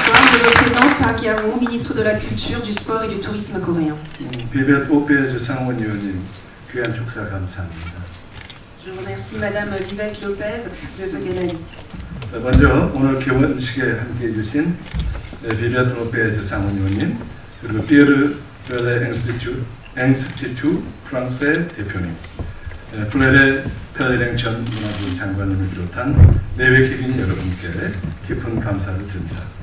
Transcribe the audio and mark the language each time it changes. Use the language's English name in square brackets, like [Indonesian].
[French] Je me présente Park Yang-woo, ministre de la Culture, du Sport et du Tourisme coréen. [Korean] 비벳 오페즈 상원의원님 귀한 축사 감사합니다. [French] Je remercie Madame Vivette Lopez de ce qu'elle a dit. [Korean] 자, 먼저 오늘 개원식에 함께해 주신 비벳 오페즈 상원의원님 그리고 피에르 벨레 앵스티튜 프랑스의 대표님, 플레레 펠레랭 전 문화부 장관님을 비롯한 내외 기린 여러분께 깊은 감사를 드립니다.